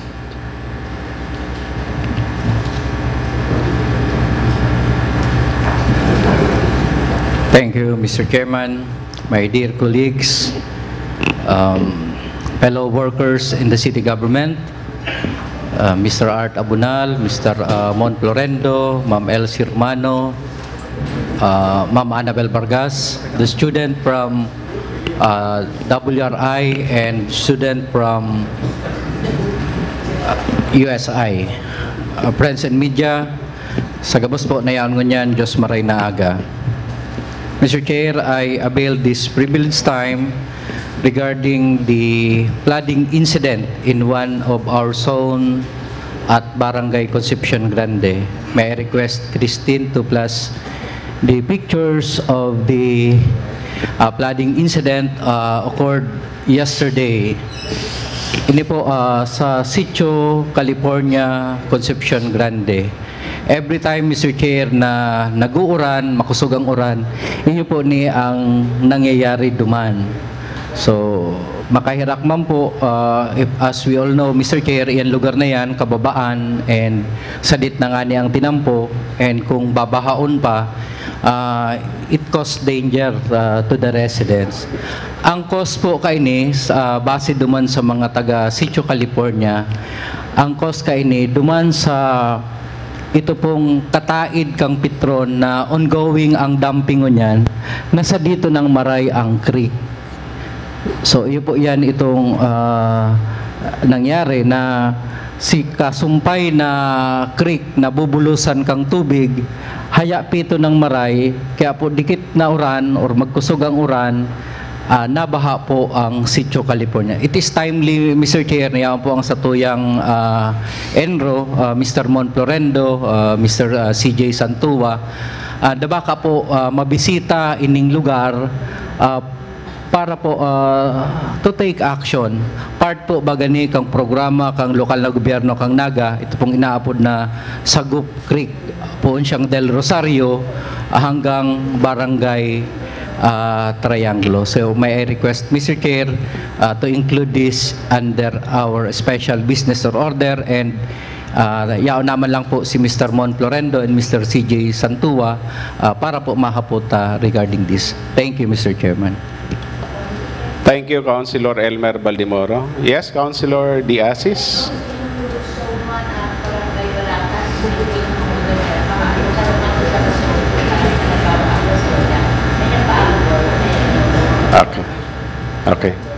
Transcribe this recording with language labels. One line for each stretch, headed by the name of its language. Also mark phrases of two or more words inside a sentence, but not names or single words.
English: Thank you, Mr. Chairman, my dear colleagues, fellow workers in the city government, Mr. Art Abunal, Mr. Mon Florendo, Ma'am Elsie Romano, Ma'am Annabel Vargas, the student from WRI and student from USI, friends and media,
Bikol: sa gabos po na yan ngunyan, Diyos maray na aga.
English: Mr. Chair, I avail this privileged time regarding the flooding incident in one of our zone at Barangay Concepcion Grande. May I request Christine to plus the pictures of the flooding incident occurred yesterday.
Bikol: Ini po sa Sitio, California, Concepcion Grande.
English: Every time, Mr. Chair,
Bikol: na nag-uuran, makusog ang uran, yun po ni ang nangyayari duman. So, makahirak man po,
English: as we all know, Mr. Chair,
Bikol: yan lugar na yan, kababaan, and sadit na nga niyang tinampo, and kung babahaon pa,
English: it cause danger to the residents.
Bikol: Ang cause po kaini, base duman sa mga taga Sitio, California, ang cause kaini, duman sa ito pong kataid kang Petron na ongoing ang dumping niyan, nasa dito ng maray ang creek. So, iyo po yan itong nangyari na si kasumpay na creek na bubulusan kang tubig, haya pito ng maray, kaya po dikit na uran or magkusog ang uran, nabaha po ang Sitio, California.
English: It is timely, Mr. Chair,
Bikol: na po ang satuyang Enro, Mr. Mon Florendo, Mr. CJ Santua, dabaka po mabisita ining lugar para po
English: to take action.
Bikol: Part po bagani kang programa kang lokal na gobyerno kang Naga, ito pong inaapod na Sagup Creek, po siyang Del Rosario hanggang Barangay Triangulo.
English: So may I request, Mr. Chair, to include this under our special business order, and
Bikol: yaon naman lang po si
English: Mr. Mon Florendo and Mr. CJ Santua
Bikol: para po mahapot
English: regarding this. Thank you, Mr. Chairman. Thank you, Councilor Elmer Baldimoro. Yes, Councilor Diasis. Okay.